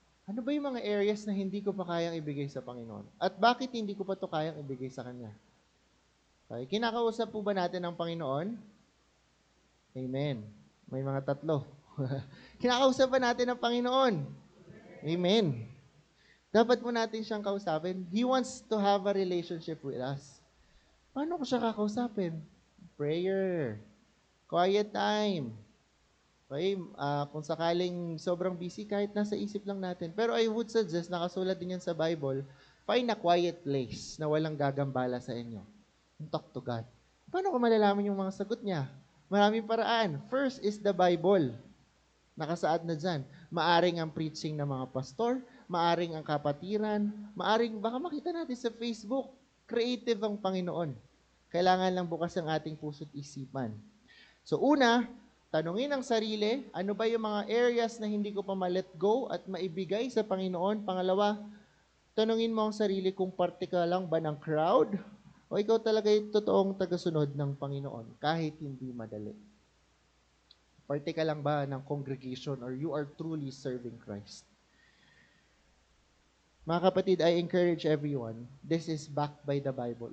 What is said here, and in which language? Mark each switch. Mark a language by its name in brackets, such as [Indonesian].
[Filipino] Ano ba yung mga areas na hindi ko pa kayang ibigay sa Panginoon? At bakit hindi ko pa to kayang ibigay sa Kanya? Okay. Kinakausap po ba natin ang Panginoon? Amen. May mga tatlo. Kinakausap ba natin ang Panginoon? Amen. Dapat po natin siyang kausapin. [English] He wants to have a relationship with us. [Filipino] Paano ko siya kakausapin? [English] Prayer. Quiet time. Okay? [Filipino] Kung sakaling sobrang busy, kahit nasa isip lang natin. Pero [English] I would suggest, [Filipino] nakasulat din yan sa Bible, [English] find a quiet place [Filipino] na walang gagambala sa inyo. [English] And talk to God. [Filipino] Paano ko malalaman yung mga sagot niya? Maraming paraan. [English] First is the Bible. [Filipino] Nakasaad na dyan. Maaring ang preaching ng mga pastor, maaring ang kapatiran, maaring baka makita natin sa Facebook. Creative ang Panginoon. Kailangan lang bukas ang ating puso't isipan. So una, tanungin ang sarili, ano ba yung mga areas na hindi ko pa ma-let go at maibigay sa Panginoon? Pangalawa, tanungin mo ang sarili kung parte ka lang ba ng crowd o ikaw talaga yung totoong tagasunod ng Panginoon kahit hindi madali. Parte ka lang ba ng [English] congregation or you are truly serving Christ? [Filipino] Mga kapatid, [English] I encourage everyone, this is backed by the Bible.